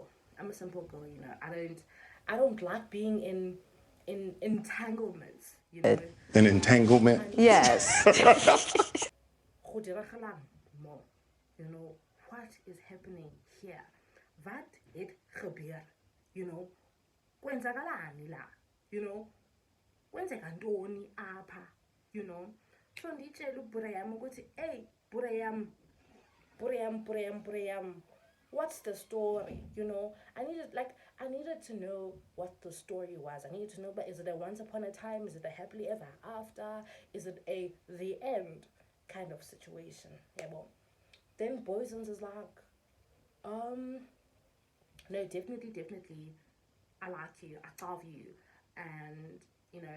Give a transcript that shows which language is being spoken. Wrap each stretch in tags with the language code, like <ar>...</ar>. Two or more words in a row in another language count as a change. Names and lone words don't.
<en>I'm a simple girl, you know. I don't like being in entanglements, you know. An entanglement? Yes.</en> <tn>Go diragalang mo,</tn> <en>you know, what is happening here?</en> <af>Wat het gebeur?</af> <en>You know,</en> <zu>kwenzakalani la?</zu> <en>You know,</en> <xh>kwenzeka ntoni apha?</xh> <en>You know, so</en> <xh>nditshela ubhuda yam ukuthi, hey, bhuda yam,</xh> <en>what's the story? You know, I needed to know what the story was. I needed to know, but is it a once upon a time? Is it a happily ever after? Is it a the end kind of situation? Yeah, well, then Boysons is like, um, no, definitely, I like you, I love you, and you know,</en>